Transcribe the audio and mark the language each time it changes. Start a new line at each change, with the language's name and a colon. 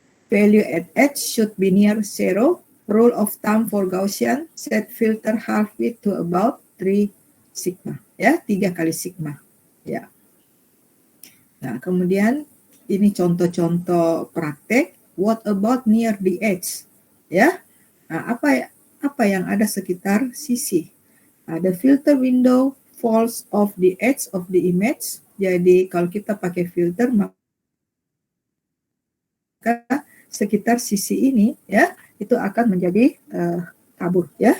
English: Value at h should be near 0. Rule of thumb for Gaussian, set filter half width to about 3 sigma.
Indonesian: Ya, 3 kali sigma. Ya. Nah, kemudian ini contoh-contoh praktek.
English: What about near the edge?
Indonesian: Ya. Nah, apa yang ada sekitar sisi?
English: The filter window falls off the edge of the image.
Indonesian: Jadi kalau kita pakai filter maka sekitar sisi ini ya itu akan menjadi kabur ya.